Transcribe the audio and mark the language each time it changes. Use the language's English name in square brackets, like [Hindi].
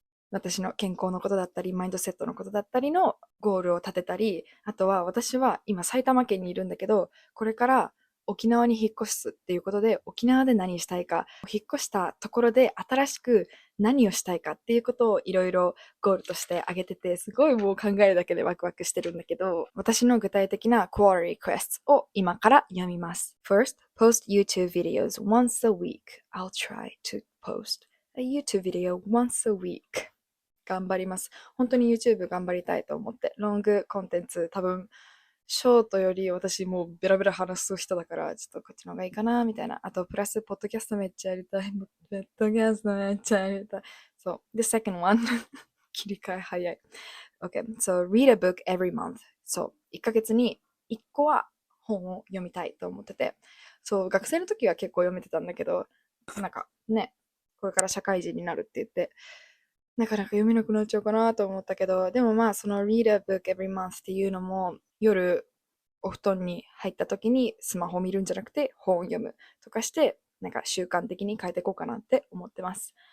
[Japanese] 私の健康のことだったり、マインドセットのことだったりのゴールを立てたり、あとは私は今埼玉県にいるんだけど、これから沖縄に引っ越すっていうことで、沖縄で何したいか、引っ越したところで新しく何をしたいかっていうことをいろいろゴールとして挙げてて、すごいもう考えるだけでワクワクしてるんだけど、私の具体的な Core Requests を今から読みます。 [English] First, post YouTube videos once a week. I'll try to post a YouTube video once a week. [Japanese] 頑張ります。本当に YouTube 頑張りたいと思って。ロングコンテンツ、多分、ショートより私もうベラベラ話す人だから、ちょっとこっちの方がいいかな、みたいな。あと、プラス、ポッドキャストめっちゃやりたい。ポッドキャストめっちゃやりたい。そう。で、 [English] second one [Japanese] 切り替え早い。 [English] Okay, so read a book every month. [Japanese] そう。 1ヶ月に1個は本を読みたいと思ってて。そう、学生の時は結構読めてたんだけど、なんかね、これから社会人になるって言って、なかなか読めなくなっちゃうかなと思ったけど、でもまあその [English] read a book every month [Japanese] っていうのも夜お布団に入った時にスマホを見るんじゃなくて本を読むとかして、なんか習慣的に変えていこうかなって思ってます。